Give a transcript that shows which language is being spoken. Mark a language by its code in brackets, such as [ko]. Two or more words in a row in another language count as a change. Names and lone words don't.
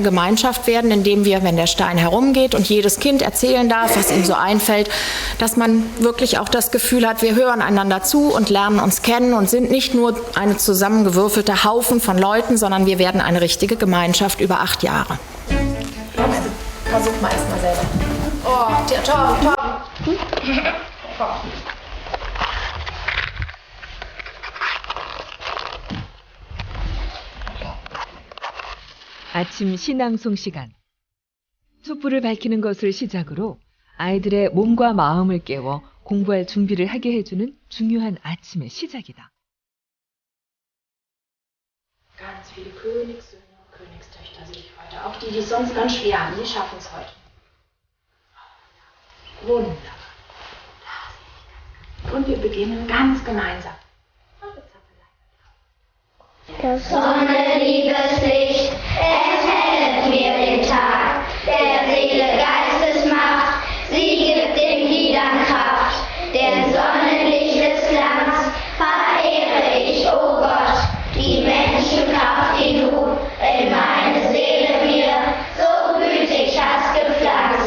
[de] Gemeinschaft werden, indem wir, wenn der Stein herumgeht und jedes Kind erzählen darf, was ihm so einfällt, dass man wirklich auch das Gefühl hat, wir hören einander zu und lernen uns kennen und sind nicht nur eine zusammengewürfelte Haufen von Leuten, sondern wir werden eine richtige Gemeinschaft über 8 Jahre. Versuch mal erst mal selber. Oh, Torben. [ko] 아침 신앙송 시간. 촛불을 밝히는 것을 시작으로 아이들의 몸과 마음을 깨워 공부할 준비를 하게 해주는 중요한 아침의 시작이다. [de] Ganz viele Königssöhne und Königstöchter sehe ich heute. Auch die, die es sonst ganz schwer haben, die schaffen es heute. Wunderbar. Und wir beginnen ganz gemeinsam. Das Sonne, liebes Licht, erhellet mir den Tag, der Seele Geistesmacht, sie gibt den Gliedern Kraft, den Sonnenlichtes Glanz verehre ich, o Gott, die Menschenkraft, die du in meine Seele mir so gütig hast gepflanzt.